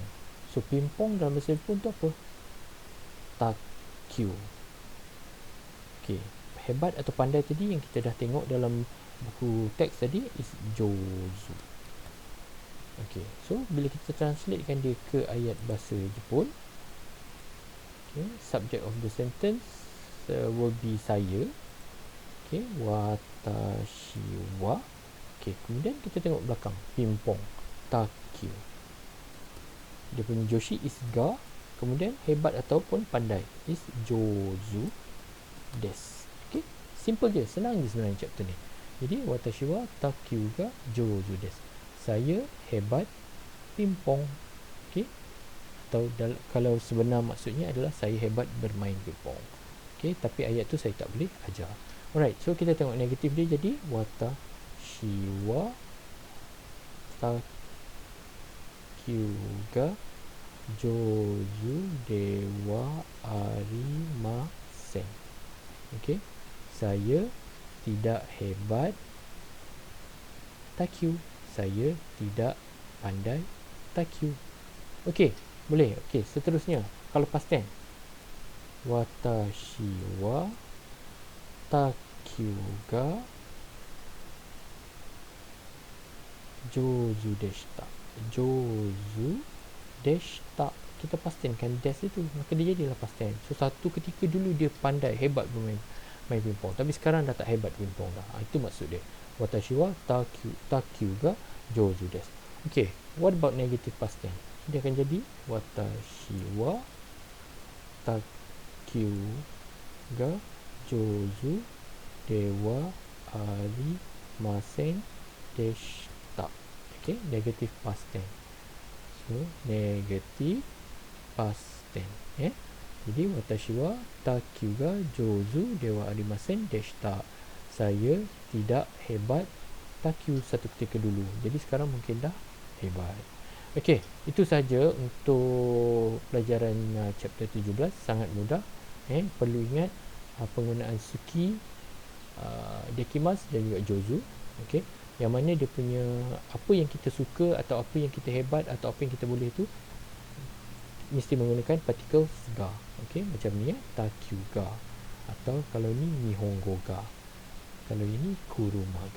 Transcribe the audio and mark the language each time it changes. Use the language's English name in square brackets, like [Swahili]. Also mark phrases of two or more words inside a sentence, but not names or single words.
[Malay] So pingpong dalam bahasa Jepun tu apa? Takyu. Okey, hebat atau pandai tadi yang kita dah tengok dalam buku teks tadi is Jozu. Okey, so bila kita translatekan dia ke ayat bahasa Jepun, [English] okay, subject of the sentence will be saya. [Japanese] Okay, 私は. [Malay] Okay, kemudian kita tengok belakang pingpong, takyu. Dia punya joshi is ga. Kemudian hebat ataupun pandai is [Japanese] 上手です. [Malay] Okay, simple je, senang je sebenarnya chapter ni. [Japanese] Jadi 私は卓球が上手です. [Malay] Saya hebat pingpong. Okay, atau kalau sebenar maksudnya adalah saya hebat bermain pingpong. Okay, tapi ayat tu saya tak boleh ajar. [English] Alright, so [Malay] kita tengok negatif dia jadi [Japanese] 私は卓球が上手ではありません. [Malay] Okay, saya tidak hebat takyu. Saya tidak pandai takyu. Okey, boleh. Okey, seterusnya kalau [English] past tense, [Japanese] 私は卓球が上手でした. 上手でした. [Malay] Kita [English] past tense [Malay] kan des itu, maka dia jadilah [English] past tense. [Malay] So satu ketika dulu dia pandai, hebat bermain pingpong, tapi sekarang dah tak hebat pingpong dah. Itu maksud dia. [Japanese] 私は卓球が上手です. [English] Okay, what about negative past tense? [Malay] Dia akan jadi [Japanese] 私は卓球が上手ではありませんでした. [English] Okay, negative past tense. So negative past tense. [Japanese] Jadi 私は卓球が上手ではありませんでした. [Malay] Saya tidak hebat takyu satu ketika dulu. Jadi sekarang mungkin dah hebat. Okey, itu saja untuk pelajaran chapter 17. Sangat mudah. Perlu ingat penggunaan suki, dekimasu dan juga jozu. Okey, yang mana dia punya apa yang kita suka atau apa yang kita hebat atau apa yang kita boleh tu mesti menggunakan particles ga. Okey, macam ni [Japanese] 卓球が. [Malay] Atau kalau ni [Japanese] 日本語が. [Malay] Kalau ini kurumaga.